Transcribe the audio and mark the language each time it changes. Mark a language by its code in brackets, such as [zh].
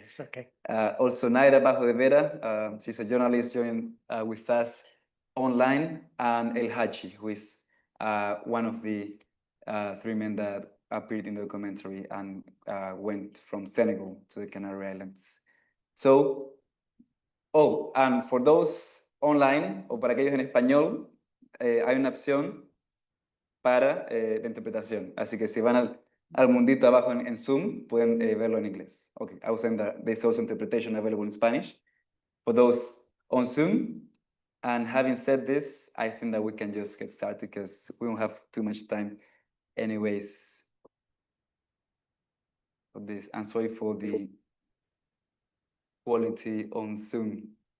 [en] It's okay. Also Naira Bajo de Vera, she's a journalist joining with us online, and Elhadji, who is one of the three men that appeared in the documentary and went from Senegal to the Canary Islands. So, and for those online, [es] o para aquellos en español, hay una opción para de interpretación. Así que si van al mundito abajo en Zoom, pueden verlo en inglés. [en] Okay, I will send that. There's also interpretation available in Spanish for those on Zoom. And having said this, I think that we can just get started because we don't have too much time anyways for this. I'm sorry for the quality on Zoom.